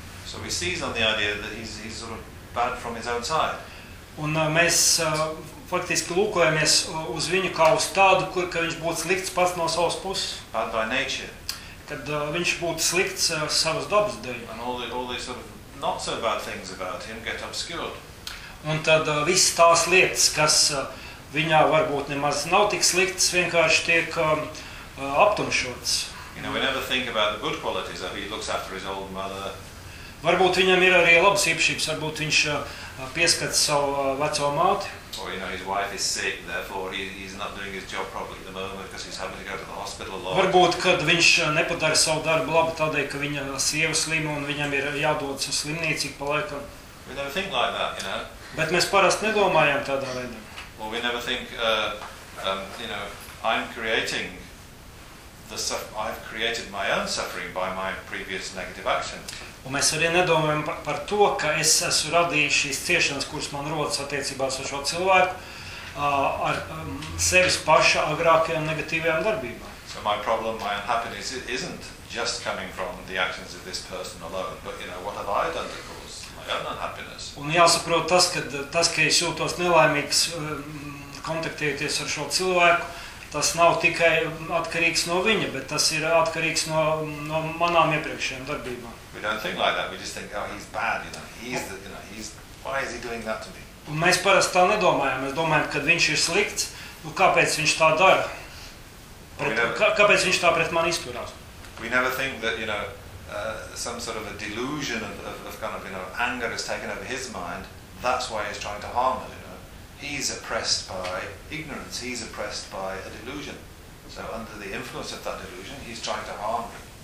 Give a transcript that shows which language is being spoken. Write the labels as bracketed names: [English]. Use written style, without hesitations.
[English] So we seize on the idea that he's sort of bad from his own side. [Latvian] Un mēs faktiski lūkojamies uz viņu kā uz tādu, kur, ka viņš būtu slikts pats no savas puses. [English] Bad by nature. [Latvian] Kad viņš būtu slikts savas dabas dēļ. [English] And all the sort of not so bad things about him get obscured. [Latvian] Un tad visas tās lietas, kas viņā varbūt nemaz nav tik slikts, vienkārši tiek aptumšots. [English] You know, we never think about the good qualities that he looks after his old mother. [Latvian] Varbūt viņam ir arī labas īpašības, varbūt viņš pieskata savu veco māti. [English] Or, you know, his wife is sick, therefore he's not doing his job properly at the moment because he's having to go to the hospital a lot. [Latvian] Varbūt, kad viņš nepadara savu darbu labi tādēļ, ka viņa sieva slima un viņam ir jādodas uz slimnīcu pa laikam. [English] We never think like that, you know. [Latvian] Bet mēs parasti nedomājam tādā veidā. [English] Well, we never think, you know, I'm creating the I've created my own suffering by my previous negative actions. [Latvian] Un mēs arī nedomājam par to, ka es esmu radījis šīs ciešanas, kuras man rodas attiecībās ar šo cilvēku, ar sevis paša agrākajām negatīvajām darbībām. [English] So my problem, my unhappiness isn't just coming from the actions of this person alone, but, you know, what have I done to cause my own unhappiness? [Latvian] Un jāsaprot tas, ka es jūtos nelaimīgs kontaktējoties ar šo cilvēku, tas nav tikai atkarīgs no viņa, bet tas ir atkarīgs no manām iepriekšējām darbībām. [English] We don't think like that. We just think, oh, he's bad, you know. He's why is he doing that to me? [Latvian] Un mēs parasti tā nedomājam. Mēs domājam, kad viņš ir slikts, nu kāpēc viņš tā dara? Kāpēc viņš tā pret mani izturās? [English] We never think that, you know, some sort of a delusion of kind of, you know, anger has taken over his mind. That's why he's trying to harm her, you know. He's oppressed by ignorance. He's oppressed by a delusion. So under the influence of that delusion, he's trying to harm me.